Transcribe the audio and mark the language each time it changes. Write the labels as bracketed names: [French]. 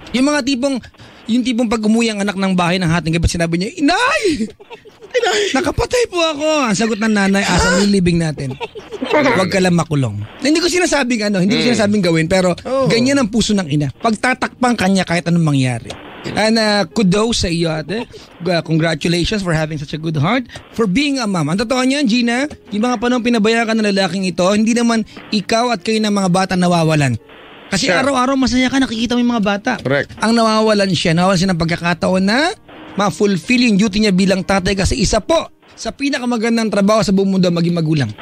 [Filipino] Yung mga tipong pag umuwi ang anak ng bahay ng hating gabi, sinabi niya, Inay! Nakapatay po ako. Ang sagot ng nanay, asang lilibing natin. Huwag ka lang makulong. Hindi ko sinasabing gawin, pero ganyan ang puso ng ina. Pagtatakpang kanya kahit anong mangyari. And kudos sa iyo, ate. [English] Congratulations for having such a good heart, for being a mom. [Filipino] Ang totoo niyan, Gina, yung mga panahon pinabayaan ka ng lalaking ito, hindi naman ikaw at kayo ng mga bata nawawalan. Kasi araw-araw masaya ka, nakikita mo yung mga bata. [English] Correct. [Filipino] Ang nawawalan siya ng pagkakataon na ma-fulfill yung duty niya bilang tatay kasi isa po sa pinakamagandang trabaho sa buong mundo maging magulang.